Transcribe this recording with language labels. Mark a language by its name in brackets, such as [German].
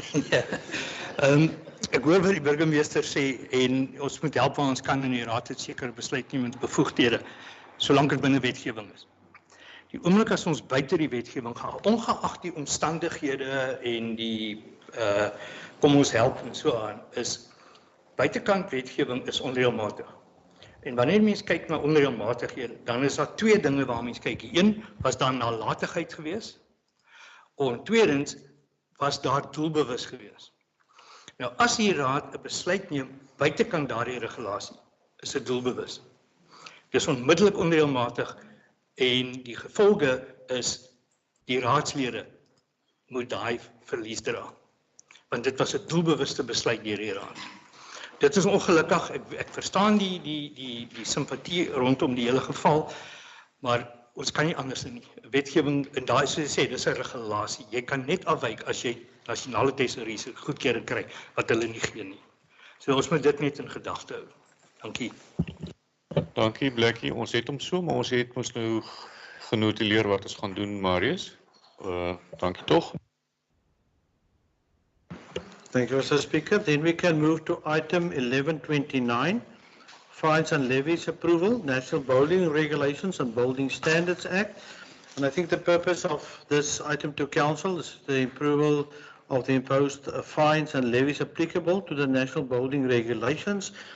[Afrikaans] Ja. Ek hoor wat die burgemeester sê en ons moet help waar ons kan in die raad het sekere besluitnemingsbevoegdhede solank dit binne wetgewing is. Die oomblik as ons buite die wetgewing gaan, ongeag die omstandighede en die kom ons help en so aan, is buitekant wetgewing is onreëlmatig. En wanneer mens kyk na onreëlmatighede, dan is daar twee dinge waar mens kyk. Die een was daar nalatigheid gewees, en tweedens was daar doelbewus gewees. Nou, as die raad 'n besluit neem buitekant daardie regulasie, is dit doelbewus. Dit is onmiddellik onreëlmatig en die gevolge is die raadslede moet daai verlies dra. Want dit was 'n doelbewuste besluit deur die raad. Dit is ongelukkig, ek verstaan die simpatie rondom die hele geval, maar ons kan nie anders doen nie. Wetgewing, en daar is soos jy sê, dis 'n regulasie. Jy kan net afwyk as jy nasionale tesourie se goedkeuring kry wat hulle nie gee nie. So ons moet dit net in gedagte hou. Dankie. Dankie Blackie, ons het hom so, maar ons het ons nou genotuleer wat ons gaan doen, Marius. Dankie tog. [English] Thank you, Mr. Speaker. Then we can move to item 1129, Fines and Levies Approval, National Building Regulations and Building Standards Act. And I think the purpose of this item to council is the approval of the imposed fines and levies applicable to the National Building Regulations.